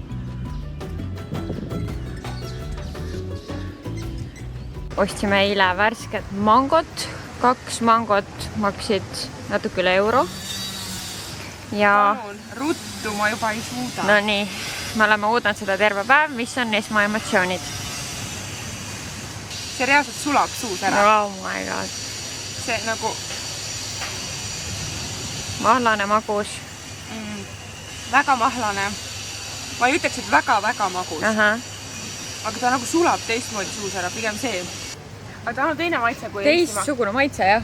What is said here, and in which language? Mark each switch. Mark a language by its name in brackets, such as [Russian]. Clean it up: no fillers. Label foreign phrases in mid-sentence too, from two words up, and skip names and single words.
[Estonian] Ostsime eile värsket mangot. 2 mangot maksid natuke üle euro. Ja ruttu ma juba ei suuda. No nii, me oleme oodanud seda terve päev, mis on esmaemotsioonid? See reaalselt sulab suus ära. [English] Oh my god. [Estonian] See nagu... Mahlane magus. Väga mahlane. Ma ei ütleks, et väga magus. Aha. Aga ta nagu sulab teistmoodi suus ära, pigem see. Aga ta on teine maitse kui teistsugune maitse, jah?